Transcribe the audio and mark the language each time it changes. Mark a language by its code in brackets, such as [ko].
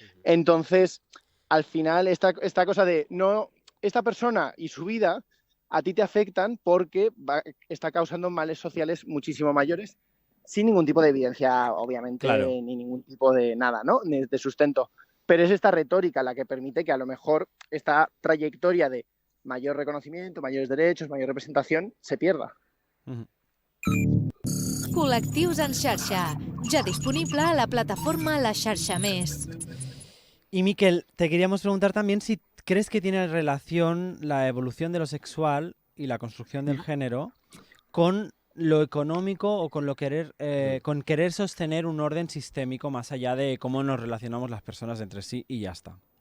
[es] Entonces, al final, esta cosa de no, esta persona y su vida a ti te afectan porque está causando males sociales muchísimo mayores sin ningún tipo de evidencia, obviamente, ni ningún tipo de nada, ¿no? De sustento. Pero es esta retórica la que permite que a lo mejor esta trayectoria de mayor reconocimiento, mayores derechos, mayor representación, se pierda. [ca] Col·lectius en xarxa, ja disponible a la plataforma La Xarxa Més. [es] Y Miquel, te queríamos preguntar también si crees que tiene relación la evolución de lo sexual y la construcción del género con lo económico o con con querer sostener un orden sistémico más allá de cómo nos relacionamos las personas entre sí y ya está.